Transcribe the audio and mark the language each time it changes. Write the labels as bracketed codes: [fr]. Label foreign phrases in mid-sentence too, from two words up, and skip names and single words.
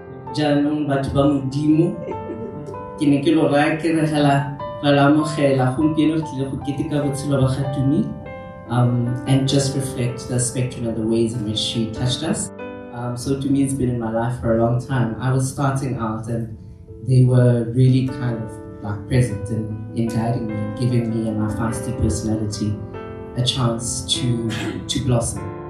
[tn] Janong batho ba modimo ke ne ke lo raya ke re hala la mogela gompieno re tlile go keteka botshelo ba ga Tumi [en] and just reflect the spectrum and the ways in which she touched us. So Tumi has been in my life for a long time. I was starting out and they were really kind of like present in guiding me and giving me and my feisty personality a chance to blossom.